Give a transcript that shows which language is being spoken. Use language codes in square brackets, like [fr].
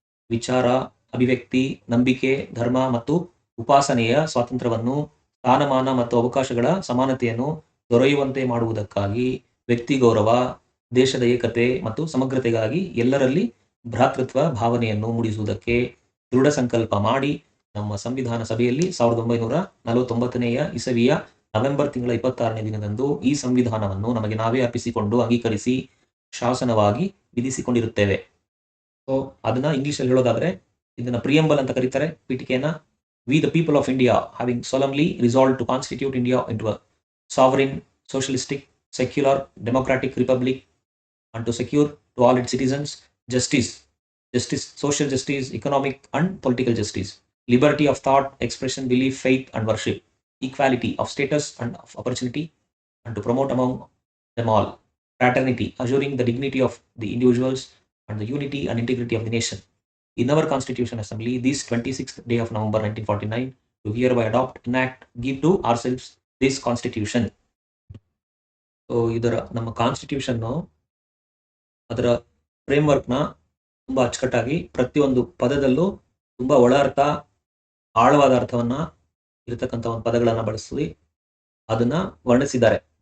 [kn] ವಿಚಾರ, ಅಭಿವ್ಯಕ್ತಿ, ನಂಬಿಕೆ, ಧರ್ಮ ಮತ್ತು ಉಪಾಸನೆಯ ಸ್ವಾತಂತ್ರ್ಯವನ್ನು, ಸ್ಥಾನಮಾನ ಮತ್ತು ಅವಕಾಶಗಳ ಸಮಾನತೆಯನ್ನು ದೊರೆಯುವಂತೆ ಮಾಡುವುದಕ್ಕಾಗಿ ವ್ಯಕ್ತಿ ಗೌರವ, ದೇಶದ ಏಕತೆ ಮತ್ತು ಸಮಗ್ರತೆಗಾಗಿ ಎಲ್ಲರಲ್ಲಿ ಭ್ರಾತೃತ್ವ ಭಾವನೆಯನ್ನು ಮೂಡಿಸುವುದಕ್ಕೆ ದೃಢ ಸಂಕಲ್ಪ ಮಾಡಿ ನಮ್ಮ ಸಂವಿಧಾನ ಸಭೆಯಲ್ಲಿ 1949ನೇ ಇಸವಿಯ ನವೆಂಬರ್ ತಿಂಗಳ 26ನೇ ದಿನದಂದು ಈ ಸಂವಿಧಾನವನ್ನು ನಮಗೆ ನಾವೇ ಅರ್ಪಿಸಿಕೊಂಡು ಅಂಗೀಕರಿಸಿ ಶಾಸನವಾಗಿ ವಿಧಿಸಿಕೊಂಡಿರುತ್ತೇವೆ. ಸೊ ಅದನ್ನ ಇಂಗ್ಲಿಷಲ್ಲಿ ಹೇಳೋದಾದ್ರೆ ಇದನ್ನ ಪ್ರಿಯಂಬಲ್ ಅಂತ ಕರೀತಾರೆ ಪೀಠಿಕೆಯನ್ನ. [en] We the people of India having solemnly resolved to constitute India into a sovereign, socialistic, secular, democratic republic, and to secure to all its citizens justice, social justice, economic and political justice, liberty of thought, expression, belief, faith and worship, equality of status and of opportunity, and to promote among them all fraternity, assuring the dignity of the individuals and the unity and integrity of the nation. In our Constitution Assembly, this 26th day of November 1949, to hereby adopt, enact, give to ourselves this Constitution. [kn] So ಇದರ ನಮ್ಮ constitution ಅದರ ಫ್ರೇಮ್ವರ್ಕ್ನ ತುಂಬಾ ಅಚ್ಚುಕಟ್ಟಾಗಿ ಪ್ರತಿಯೊಂದು ಪದದಲ್ಲೂ ತುಂಬಾ ಒಳ ಅರ್ಥ, ಆಳವಾದ ಅರ್ಥವನ್ನ ಇರತಕ್ಕಂಥ ಒಂದು ಪದಗಳನ್ನ ಬಳಸಿ ಅದನ್ನ ವರ್ಣಿಸಿದ್ದಾರೆ.